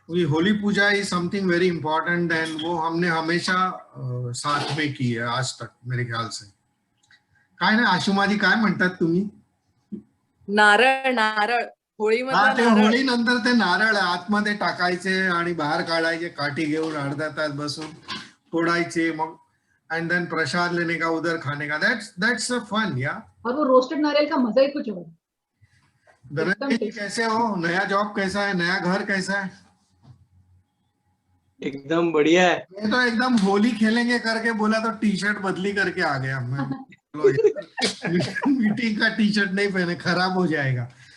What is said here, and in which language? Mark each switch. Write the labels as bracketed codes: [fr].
[hi] Holi Puja [en] is something very important and [hi] वो हमने हमेशा साथ में की है आज तक मेरे ख्याल से। [mr] काय ना आशुमाजी काय म्हणतात तुम्ही? नारळ नारळ होळी मध्ये होळी नंतर ते नारळ आतमध्ये टाकायचे आणि बाहेर काढायचे, काठी घेऊन अर्धा तास बसून फोडायचे, मग [en] and then [hi] प्रसाद लेने का, उधर खाने का। [en] That's a fun yeah. [hi] और वो रोस्टेड नारियल का मजा ही कुछ और है। धनंजय जी कैसे हो? नया जॉब कैसा है? नया घर कैसा है? एकदम बढ़िया है। मैं तो एकदम होली खेलेंगे करके बोला तो टी शर्ट बदली करके आ गया मैं। मीटिंग का टी शर्ट नहीं पहने, खराब हो जाएगा।